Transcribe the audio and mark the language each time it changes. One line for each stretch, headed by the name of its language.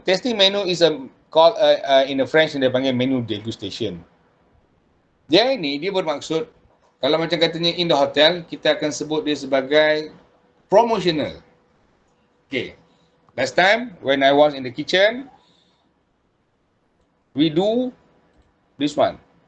English: Tasting menu is called in the French
Malay: dia panggil
English: menu degustation.
Malay: Dia ini dia bermaksud kalau macam katanya
English: in the hotel
Malay: kita akan sebut dia sebagai promotional. Okay.
English: Last time when I was in the kitchen, we do this one.